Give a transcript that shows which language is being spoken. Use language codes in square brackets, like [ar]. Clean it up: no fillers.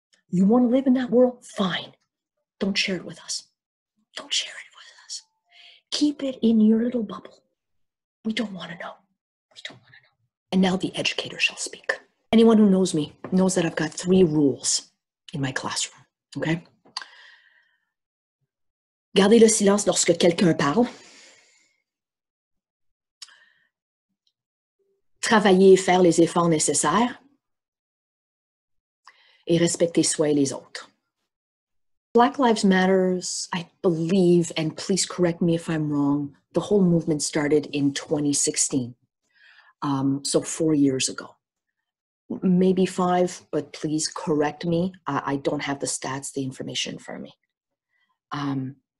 [en] You want to live in that world? Fine. Don't share it with us. Don't share it with us. Keep it in your little bubble. We don't want to know. We don't want to know. And now the educator shall speak. Anyone who knows me knows that I've got 3 rules in my classroom, okay? [fr] Gardez le silence lorsque quelqu'un parle. Travailler et faire les efforts nécessaires. Et respecter soi et les autres. [en] Black Lives Matters, I believe, and please correct me if I'm wrong, the whole movement started in 2016. So 4 years ago. Maybe 5, but please correct me. I don't have the stats, the information in front of me.